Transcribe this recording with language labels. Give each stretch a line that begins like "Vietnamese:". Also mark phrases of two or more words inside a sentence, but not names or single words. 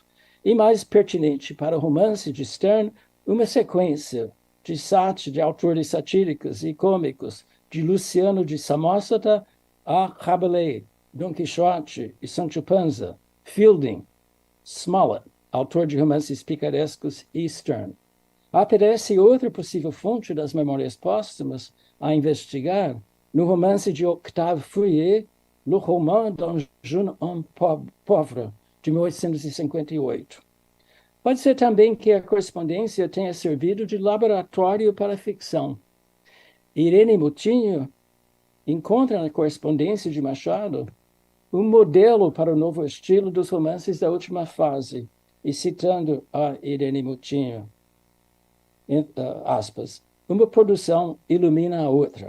Portuguese: E mais pertinente para o romance de Stern, uma sequência de autores satíricos e cômicos, de Luciano de Samosata a Rabelais, Dom Quixote e Sancho Panza, Fielding, Smollett, autor de romances picarescos, e Stern. Aparece outra possível fonte das memórias póstumas a investigar no romance de Octave Feuillet, Le Roman d'un jeune homme pauvre, de 1858. Pode ser também que a correspondência tenha servido de laboratório para a ficção. Irene Moutinho encontra na correspondência de Machado um modelo para o novo estilo dos romances da última fase, e citando a Irene Moutinho, aspas, uma produção ilumina a outra.